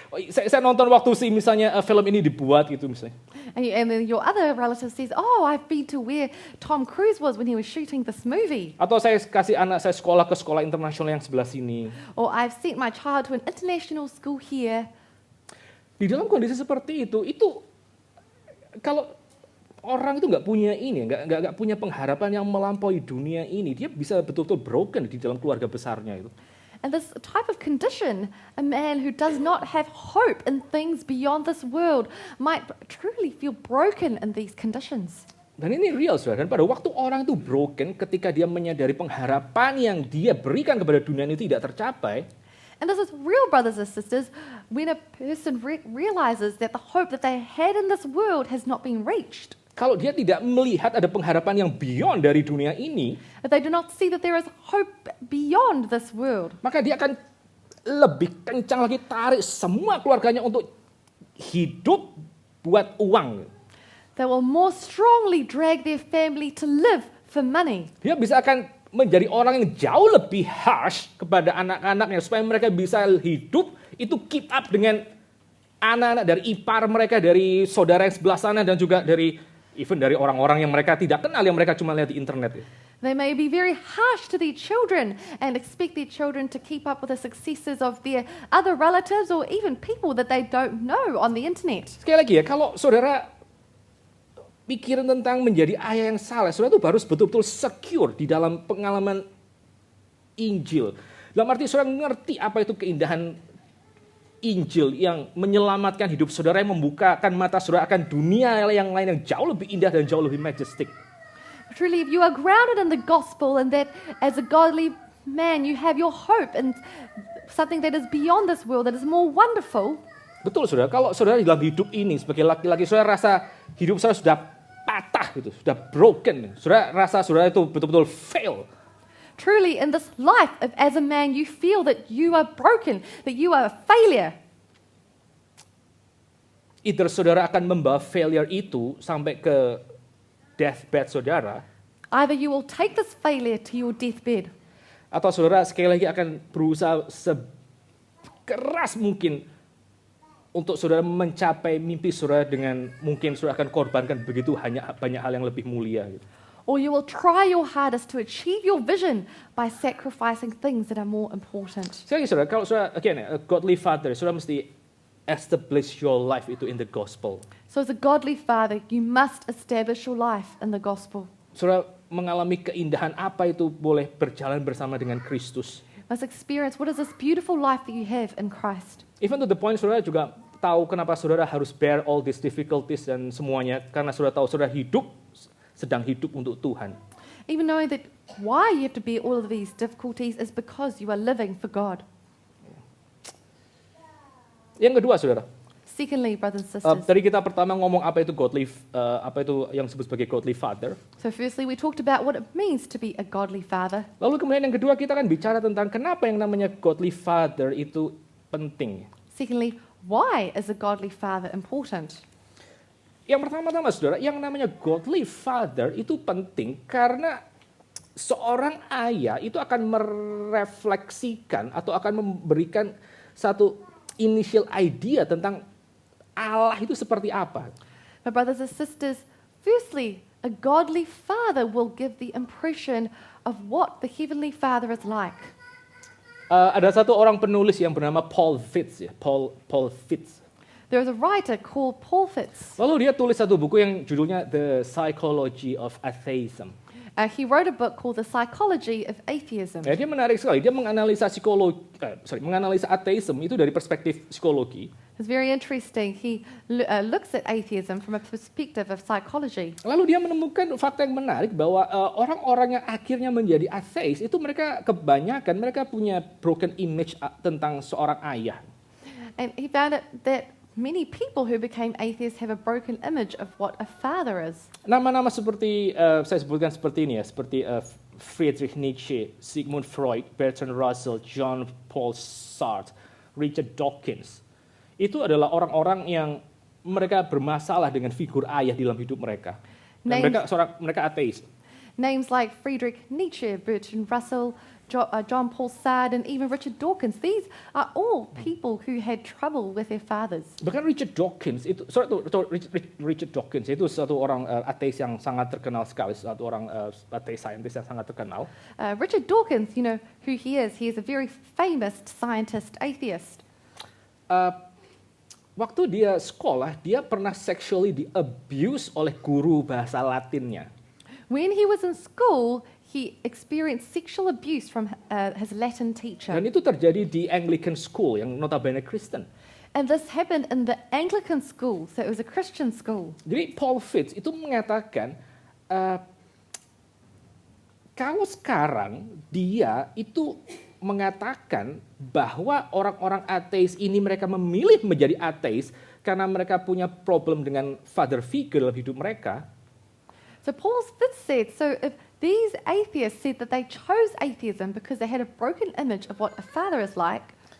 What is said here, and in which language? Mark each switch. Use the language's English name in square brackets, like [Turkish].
[Indonesian] Saya nonton waktu misalnya film ini dibuat gitu misalnya. [English] And then your other relative says, oh, I've been to where Tom Cruise was when he was shooting this movie. [Indonesian] Atau saya kasih anak saya sekolah ke sekolah internasional yang sebelah sini. [English] Or I've sent my child to an international school here. [Indonesian] Di dalam kondisi seperti itu kalau orang itu nggak punya ini, nggak punya pengharapan yang melampaui dunia ini, dia bisa betul-betul broken di dalam keluarga besarnya itu. [English] And this type of condition, a man who does not have hope in things beyond this world might truly feel broken in these conditions. [Indonesian] Dan ini real, saudara. Dan pada waktu orang itu broken, ketika dia menyadari pengharapan yang dia berikan kepada dunia ini tidak tercapai. [English] And this is real, brothers and sisters, when a person realizes that the hope that they had in this world has not been reached. [Indonesian] Kalau dia tidak melihat ada pengharapan yang beyond dari dunia ini, [English] If they do not see that there is hope beyond this world, [Indonesian] maka dia akan lebih kencang lagi tarik semua keluarganya untuk hidup buat uang. [English] they will more strongly drag their family to live for money. [Indonesian] Dia bisa akan menjadi orang yang jauh lebih harsh kepada anak-anaknya supaya mereka bisa hidup itu [English] keep up [Indonesian] dengan anak-anak dari ipar mereka, dari saudara yang sebelah sana dan juga dari even dari orang-orang yang mereka tidak kenal, yang mereka cuma lihat di internet. [English] They may be very harsh to their children and expect their children to keep up with the successes of their other relatives or even people that they don't know on the internet. [Indonesian] Sekali lagi ya, kalau saudara pikiran tentang menjadi ayah yang saleh, saudara itu harus betul-betul secure di dalam pengalaman Injil. Dalam arti saudara ngerti apa itu keindahan Injil yang menyelamatkan hidup saudara, yang membukakan mata saudara akan dunia yang lain yang jauh lebih indah dan jauh lebih majestic. [English] Truly, if you are grounded in the gospel and that as a godly man you have your hope in something that is beyond this world, that is more wonderful. [Indonesian] Betul saudara, kalau saudara dalam hidup ini sebagai laki-laki, saudara rasa hidup saudara sudah patah gitu, sudah broken. Saudara rasa saudara itu betul-betul fail. [English] Truly, in this life, if as a man you feel that you are broken, that you are a failure. [Indonesian] Either saudara akan membawa failure itu sampai ke deathbed saudara, [English] Either you will take this failure to your deathbed, [Indonesian] atau saudara sekali lagi akan berusaha sekeras mungkin untuk saudara mencapai mimpi saudara dengan mungkin saudara akan korbankan begitu banyak hal yang lebih mulia. Gitu. [English] or you will try your hardest to achieve your vision by sacrificing things that are more important. [Indonesian] Sekali lagi saudara, kalau saudara, [English] again, a godly father, [Indonesian] saudara mesti [English] establish your life itu in the gospel. So as a godly father, you must establish your life in the gospel. [Indonesian] Saudara mengalami keindahan apa itu boleh berjalan bersama dengan Kristus. [English] Must experience what is this beautiful life that you have in Christ. Even to the point [Indonesian] saudara juga tahu kenapa saudara harus [English] bear all these difficulties [Indonesian] dan semuanya, karena saudara tahu saudara sedang hidup untuk Tuhan. [English] Even knowing that why you have to bear all of these difficulties is because you are living for God. [Indonesian] Yang kedua saudara, [English] Secondly, brothers and sisters, [Indonesian] Tadi kita pertama ngomong apa itu apa itu yang disebut sebagai godly father. [English] so firstly we talked about what it means to be a godly father. [Indonesian] Lalu kemudian yang kedua kita kan bicara tentang kenapa yang namanya godly father itu penting. [English] Secondly, why is a godly father important? [Indonesian] Yang pertama-tama saudara, yang namanya godly father itu penting karena seorang ayah itu akan merefleksikan atau akan memberikan satu [English] initial idea [Indonesian] tentang Allah itu seperti apa. [English] My brothers and sisters, firstly, a godly father will give the impression of what the heavenly Father is like. [Indonesian] Ada satu orang penulis yang bernama Paul Fitz ya, Paul Fitz. [English] There is a writer called Paul Fitz. [Indonesian] Lalu dia tulis satu buku yang judulnya The Psychology of Atheism. [English] He wrote a book called The Psychology of Atheism. [Indonesian] Ya, dia menarik sekali. Dia menganalisa menganalisa ateisme itu dari perspektif psikologi. [English] It's very interesting. He looks at atheism from a perspective of psychology. [Indonesian] Lalu dia menemukan fakta yang menarik bahwa orang-orang yang akhirnya menjadi ateis itu mereka kebanyakan mereka punya [English] broken image [Indonesian] tentang seorang ayah. [English] And he found that many people who became atheists have a broken image of what a father is. [Indonesian] Nama-nama seperti saya sebutkan seperti ini ya, seperti Friedrich Nietzsche, Sigmund Freud, Bertrand Russell, John Paul Sartre, Richard Dawkins. Itu adalah orang-orang yang mereka bermasalah dengan figur ayah di dalam hidup mereka. Dan mereka ateis. [English] Names like Friedrich Nietzsche, Bertrand Russell, John Paul Sartre, and even Richard Dawkins. These are all people who had trouble with their fathers. [Indonesian] Bahkan Richard Dawkins Richard Dawkins itu satu orang ateis yang sangat terkenal sekali, satu orang ateis scientist yang sangat terkenal. [English] Richard Dawkins, you know who he is. He is a very famous scientist, atheist. [Indonesian] Waktu dia sekolah, dia pernah sexually di-abuse oleh guru bahasa Latinnya. [English] When he was in school, he experienced sexual abuse from his Latin teacher. [Indonesian] Dan itu terjadi di Anglican School yang notabene Kristen. [English] And this happened in the Anglican school, so it was a Christian school. [Indonesian] Jadi Paul Fitz itu mengatakan, kalau sekarang dia itu mengatakan bahwa orang-orang ateis ini mereka memilih menjadi ateis karena mereka punya problem dengan father figure dalam hidup mereka. [English] So Paul Fitz said, so if these atheists said that they chose atheism because they had a broken image of what a father is like,